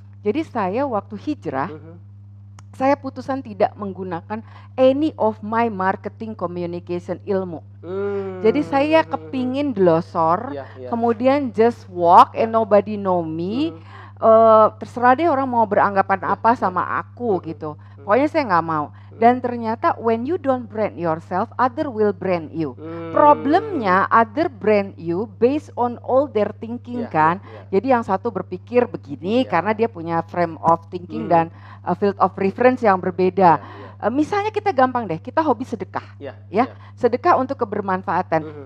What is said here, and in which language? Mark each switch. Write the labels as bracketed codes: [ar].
[id] Jadi saya waktu hijrah, saya putusan tidak menggunakan [en] any of my marketing communication [id] ilmu. Jadi saya kepingin glosor, kemudian [en] just walk and nobody know me. [id] Terserah deh orang mau beranggapan apa sama aku gitu. Pokoknya saya nggak mau. Dan ternyata [en] when you don't brand yourself, other will brand you. Problemnya other brand you based on all their thinking kan. [id] Jadi yang satu berpikir begini karena dia punya [en] frame of thinking [id] dan [en] field of reference [id] yang berbeda. Misalnya kita gampang deh, kita hobi sedekah, sedekah untuk kebermanfaatan.